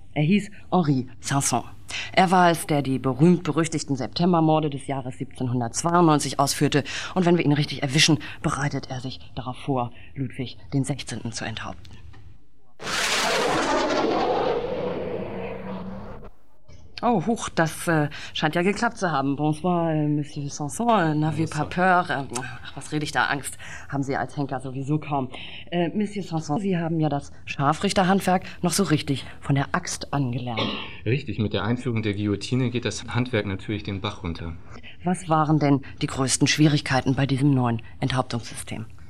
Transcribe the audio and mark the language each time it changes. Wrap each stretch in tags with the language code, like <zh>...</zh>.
<de>Er hieß Henri Sanson. Er war es, der die berühmt-berüchtigten Septembermorde des Jahres 1792 ausführte. Und wenn wir ihn richtig erwischen, bereitet er sich darauf vor, Ludwig den 16. zu enthaupten. Oh, huch, das scheint ja geklappt zu haben.</de> <fr>Bonsoir, Monsieur Sanson, n'avez pas peur.</fr> <de>Was rede ich da? Angst haben Sie als Henker sowieso kaum. Monsieur Sanson, Sie haben ja das Scharfrichterhandwerk noch so richtig von der Axt angelernt. Richtig, mit der Einführung der Guillotine geht das Handwerk natürlich den Bach runter. Was waren denn die größten Schwierigkeiten bei diesem neuen Enthauptungssystem?</de>